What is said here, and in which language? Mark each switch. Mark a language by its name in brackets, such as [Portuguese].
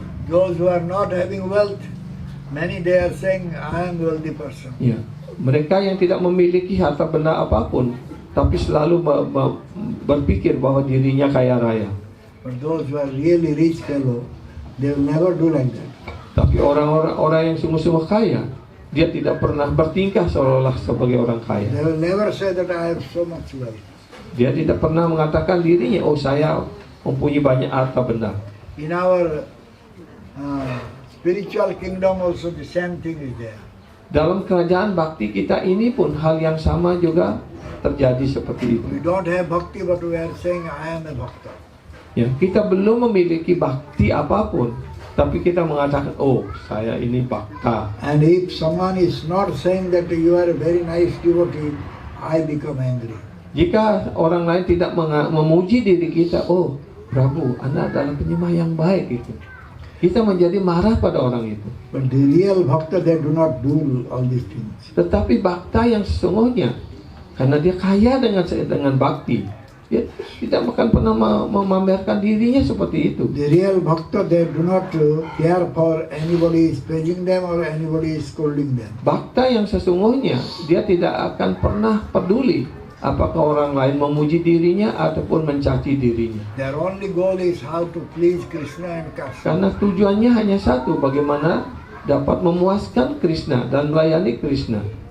[English] Those who are not having wealth, many they are saying, I am wealthy person. [Indonesian] Ya, mereka yang tidak memiliki harta benda apapun, tapi selalu berpikir bahwa dirinya kaya raya. [English] But those who are really rich fellow, they will never do like that. [Indonesian] Tapi orang yang sungguh-sungguh kaya, dia tidak pernah bertingkah seolah-olah sebagai orang kaya. [English] They will never say that I have so much wealth. [Indonesian] Dia tidak pernah mengatakan dirinya, oh saya mempunyai banyak harta benda. [English] In our spiritual kingdom also the same thing is there. [Indonesian] Dalam kerajaan bakti kita ini pun hal yang sama juga terjadi seperti itu. [English] We don't have bhakti, but we are saying I am a bhakta. [Indonesian] Ya, kita belum memiliki bakti apapun, tapi kita mengatakan, oh saya ini bakta. [English] And if someone is not saying that you are a very nice devotee, I become angry. [Indonesian] Jika orang lain tidak memuji diri kita, oh Prabu, Anda adalah penyembah yang baik itu, kita menjadi marah pada orang itu. [English] But the real bhakta, they do not do all these things. [Indonesian] Tetapi bakta yang sesungguhnya, karena dia kaya dengan bakti, dia tidak akan pernah memamerkan dirinya seperti itu. [English] The real bhakta, they do not care for anybody is praising them or anybody is scolding them. [Indonesian] Bakta yang sesungguhnya, dia tidak akan pernah peduli apakah orang lain memuji dirinya ataupun mencaci dirinya. [English] Their only goal is how to please Krishna and Krishna. [Indonesian] Karena tujuannya hanya satu, bagaimana dapat memuaskan Krishna dan melayani Krishna.